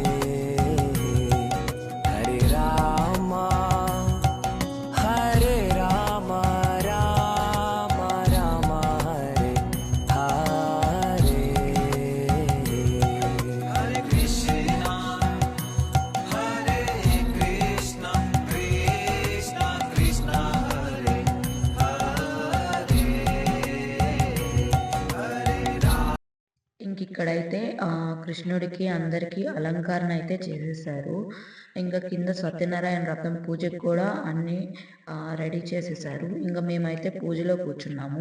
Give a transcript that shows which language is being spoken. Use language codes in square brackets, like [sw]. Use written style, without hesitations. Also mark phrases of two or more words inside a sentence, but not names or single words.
[sa] Hare Rama Hare Rama Rama Rama Hare Hare Hare Krishna Hare Krishna Krishna Krishna Hare [te] ఇంక ఇక్కడైతే కృష్ణుడికి అందరికీ అలంకరణ అయితే చేసేసారు. ఇంకా కింద సత్యనారాయణ వ్రతం పూజకి కూడా అన్నీ రెడీ చేసేసారు. ఇంకా మేమైతే పూజలో కూర్చున్నాము.